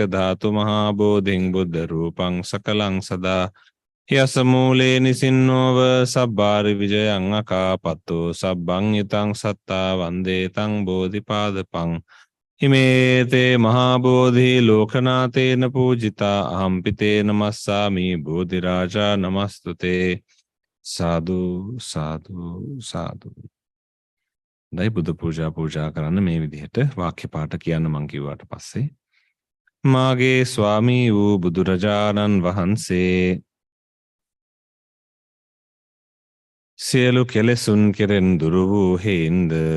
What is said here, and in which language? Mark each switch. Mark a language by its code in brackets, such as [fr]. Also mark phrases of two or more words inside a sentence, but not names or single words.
[pi] ධාතු මහා බෝධින් බුද්ධ රූපං සකලං සදා යස මූලේ නිසින්නෝව සබ්බාරි විජයං අකාපත්තෝ සබ්බං ිතං සත්තා වන්දේ තං බෝධිපාදපං හිමේතේ මහා බෝධි ලෝකනාතේන පූජිතා අහම්පිතේ නමස්සාමි බෝධිරාජා නමස්තුතේ සාදු සාදු සාදු. [si] දැයි බුදු පූජා කරන්න මේ විදිහට වාක්‍ය පාඨ කියන්න මං කිව්වට පස්සේ මාගේ ස්වාමී වූ බුදුරජාණන් වහන්සේ සියලු කෙලෙසුන් කෙරෙන් දුරු වූ හේන්ද